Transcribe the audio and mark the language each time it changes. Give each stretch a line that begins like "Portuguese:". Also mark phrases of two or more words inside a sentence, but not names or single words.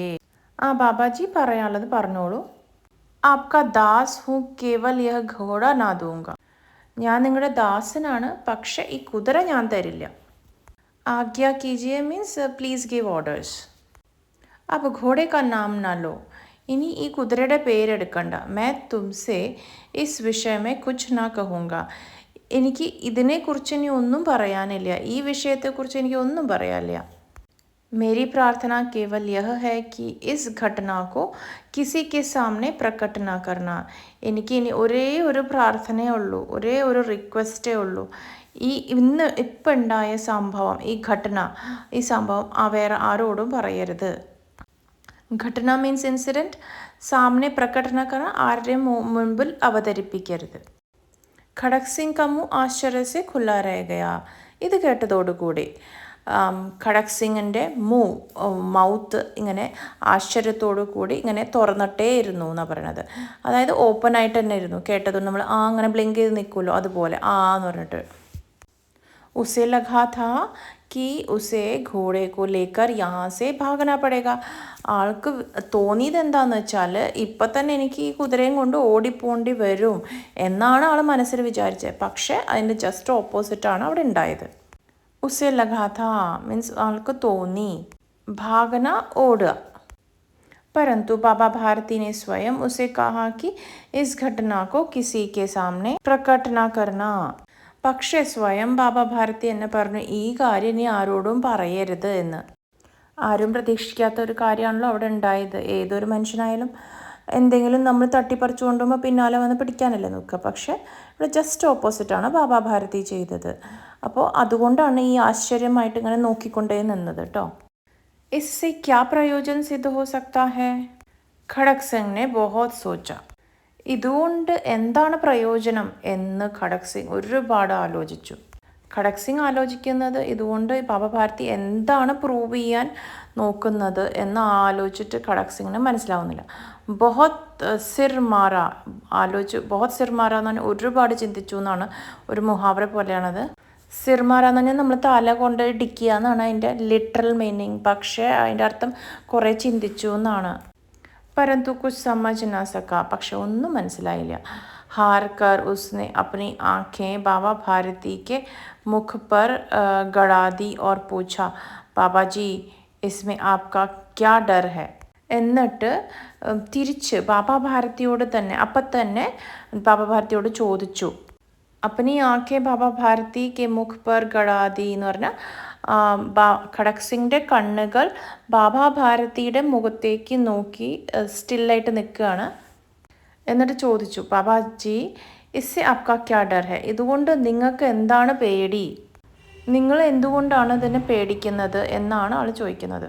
Malayalam: ആ ബാബാജി പറയാനുള്ളത് പറഞ്ഞോളൂ.
Hindi: आपका दास हूँ केवल यह घोड़ा ना दूँगा.
Malayalam: ഞാൻ നിങ്ങളുടെ ദാസനാണ്, പക്ഷെ ഈ കുതിര ഞാൻ തരില്ല.
Hindi: आज्ञा कीजिए
English: means please give orders.
Malayalam: അപ്പോൾ
Hindi: घोड़े का नाम ना लो.
Malayalam: ഇനി ഈ കുതിരയുടെ പേരെടുക്കണ്ട.
Hindi: मैं तुमसे इस विषय में कुछ ना कहूँगा.
Malayalam: എനിക്ക് ഇതിനെക്കുറിച്ച് ഇനി ഒന്നും പറയാനില്ല. ഈ വിഷയത്തെക്കുറിച്ച് എനിക്ക് ഒന്നും പറയാനില്ല.
Hindi: मेरी प्रार्थना केवल यह है कि इस घटना को किसी के सामने प्रकट ना करना.
Malayalam: എനിക്ക് ഇനി ഒരേ ഒരു പ്രാർത്ഥനയേ ഉള്ളൂ, ഒരേ ഒരു റിക്വസ്റ്റേ ഉള്ളൂ. ഇപ്പം ഉണ്ടായ സംഭവം, ഈ സംഭവം വേറെ ആരോടും പറയരുത്.
English: ഘടന means incident.
Hindi: सामने प्रकटन करना,
Malayalam: ആരുടെയും മുൻപിൽ അവതരിപ്പിക്കരുത്.
Hindi: ഖടക് സിംഗ് का मुंह आश्चर्य से खुला रह गया.
Malayalam: ഇത് കേട്ടതോടുകൂടി ഖടക് സിംഗിൻ്റെ മൗത്ത് ഇങ്ങനെ ആശ്ചര്യത്തോടു കൂടി ഇങ്ങനെ തുറന്നിട്ടേ ഇരുന്നു എന്നാണ് പറയണത്. അതായത് ഓപ്പൺ ആയിട്ട് തന്നെ ഇരുന്നു. കേട്ടതുകൊണ്ട് നമ്മൾ അങ്ങനെ ബ്ലിങ്ക് ചെയ്ത് നിൽക്കുമല്ലോ, അതുപോലെ എന്ന് പറഞ്ഞിട്ട്.
Hindi: उसे लगा था कि उसे घोड़े को लेकर यहाँ से भागना पड़ेगा.
Malayalam: ആൾക്ക് തോന്നിയത് എന്താണെന്ന് വെച്ചാൽ ഇപ്പം തന്നെ എനിക്ക് ഈ കുതിരയും കൊണ്ട് ഓടിപ്പോണ്ടി വരും എന്നാണ് ആൾ മനസ്സിൽ വിചാരിച്ചത്. പക്ഷേ അതിൻ്റെ ജസ്റ്റ് ഓപ്പോസിറ്റാണ് അവിടെ ഉണ്ടായത്.
Hindi: उसे लगा था
Malayalam: മീൻസ് ആൾക്ക് തോന്നി, ഭാഗന ഓടുക.
Hindi: परंतु बाबा भारती ने स्वयं उसे कहा कि इस घटना को किसी के सामने प्रकट ना करना.
Malayalam: പക്ഷേ സ്വയം ബാബ ഭാരതി എന്നെ പറഞ്ഞു, ഈ കാര്യം ഇനി ആരോടും പറയരുത് എന്ന്. ആരും പ്രതീക്ഷിക്കാത്ത ഒരു കാര്യമാണല്ലോ അവിടെ ഉണ്ടായത്. ഏതൊരു മനുഷ്യനായാലും എന്തെങ്കിലും നമ്മൾ തട്ടിപ്പറിച്ചു കൊണ്ടുപോകുമ്പോൾ പിന്നാലെ വന്ന് പിടിക്കാനല്ലേ നോക്കുക. പക്ഷേ ഇവിടെ ജസ്റ്റ് ഓപ്പോസിറ്റാണ് ബാബ ഭാരതി ചെയ്തത്. അപ്പോൾ അതുകൊണ്ടാണ് ഈ ആശ്ചര്യമായിട്ട് ഇങ്ങനെ നോക്കിക്കൊണ്ടേ നിന്നത് കേട്ടോ.
Hindi: इससे क्या प्रयोजन सिद्ध हो सकता है? ഖടക് സിംഗ് ने बहुत सोचा.
Malayalam: ഇതുകൊണ്ട് എന്താണ് പ്രയോജനം എന്ന് ഖടക് സിംഗ് ഒരുപാട് ആലോചിച്ചു. ഖടക് സിംഗ് ആലോചിക്കുന്നത് ഇതുകൊണ്ട് ബാബ ഭാരതി എന്താണ് പ്രൂവ് ചെയ്യാൻ നോക്കുന്നത് എന്ന് ആലോചിച്ചിട്ട് ഖടക് സിംഗിന് മനസ്സിലാവുന്നില്ല.
Hindi: बहुत सिर मारा
Malayalam: എന്ന് പറഞ്ഞാൽ ഒരുപാട് ചിന്തിച്ചു എന്നാണ്, ഒരു മുഹാവറ പോലെയാണത്. സിർമാറ എന്ന് പറഞ്ഞാൽ നമ്മൾ തല കൊണ്ട് ഇടിക്കുക എന്നാണ് അതിൻ്റെ
English: literal meaning.
Malayalam: പക്ഷേ അതിൻ്റെ അർത്ഥം കുറേ ചിന്തിച്ചു എന്നാണ്.
Hindi: परंतु कुछ समझ ना सका.
Malayalam: പക്ഷെ ഒന്നും മനസ്സിലായില്ല.
Hindi: हार कर उसने अपनी आंखें बाबा भारती के मुख पर गड़ा दी और पूछा, बाबा जी, इसमें आपका क्या डर है?
Malayalam: എന്നിട്ട് തിരിച്ച് ബാബ ഭാരതിയോട് തന്നെ അപ്പം തന്നെ ബാബ ഭാരതിയോട് ചോദിച്ചു.
Hindi: अपनी आंखें बाबा भारती के मुख पर गड़ा दी
Malayalam: എന്ന് പറഞ്ഞാൽ ഖടക് സിംഗിൻ്റെ കണ്ണുകൾ ബാബ ഭാരതിയുടെ മുഖത്തേക്ക് നോക്കി സ്റ്റില്ലായിട്ട് നിൽക്കുകയാണ്. എന്നിട്ട് ചോദിച്ചു,
Hindi: बाबाजी, इससे आपका क्या डर है?
Malayalam: ഇതുകൊണ്ട് നിങ്ങൾക്ക് എന്താണ് പേടി? നിങ്ങൾ എന്തുകൊണ്ടാണ് ഇതിനെ പേടിക്കുന്നത് എന്നാണ് ആൾ ചോദിക്കുന്നത്.